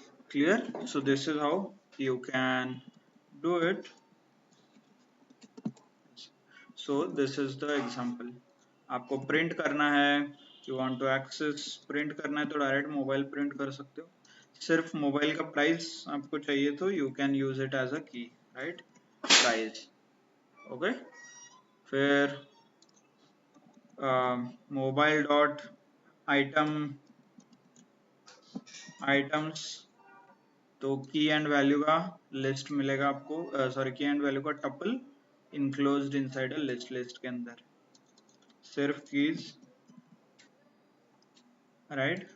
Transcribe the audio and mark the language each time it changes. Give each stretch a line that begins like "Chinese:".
English: Clear? So this is how you can do it. So this is the example.
Hindi: आपको print करना है,
English: you want to access,
Hindi: print करना है तो direct mobile print कर सकते हो. सिर्फ मोबाइल का प्राइस आपको चाहिए तो
English: you can use it as a key, right? Price, okay. फिर mobile dot item, items, तो key and value
Hindi: का लिस्ट मिलेगा आपको,
English: sorry, key and value का tuple enclosed inside a list, list
Hindi: के अंदर सिर्फ
English: Keys, right?